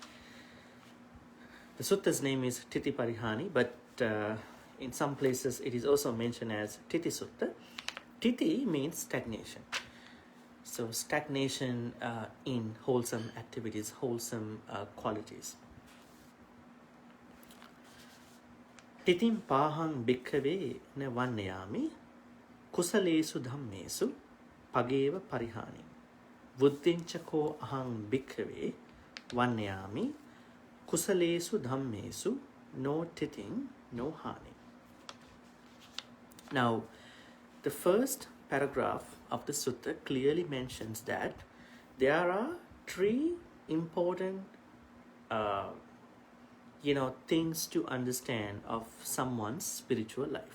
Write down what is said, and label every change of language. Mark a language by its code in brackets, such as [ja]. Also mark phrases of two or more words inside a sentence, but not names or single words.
[en] The sutta's name is ṭhiti parihani, but in some places it is also mentioned as ṭhiti sutta. ṭhiti means stagnation. So stagnation in wholesome activities, wholesome qualities. [pi] ṭhitim pāhaṃ bhikkhave ne vannayami kusalesu dhammesu pageva parihani. Buddhinchako aham bhikkhave vannayami kusalesu dhammesu no ṭhitim no hani. [en] Now, the first paragraph of the sutta clearly mentions that there are three important things to understand of someone's spiritual life.